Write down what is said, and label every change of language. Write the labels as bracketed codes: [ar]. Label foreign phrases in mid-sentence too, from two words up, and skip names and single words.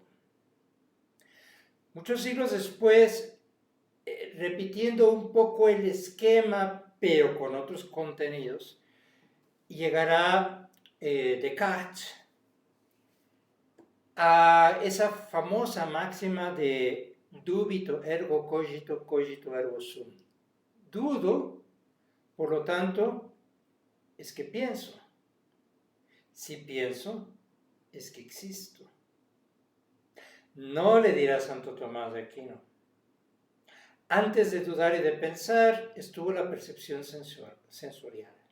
[es] Muchos siglos después, repitiendo un poco el esquema, pero con otros contenidos, llegará Descartes a esa famosa máxima de [la] dubito ergo cogito, cogito ergo sum. [es] Dudo, por lo tanto, es que pienso. Si pienso, es que existo. No le dirá Santo Tomás de Aquino. Antes de dudar y de pensar, estuvo la percepción sensorial.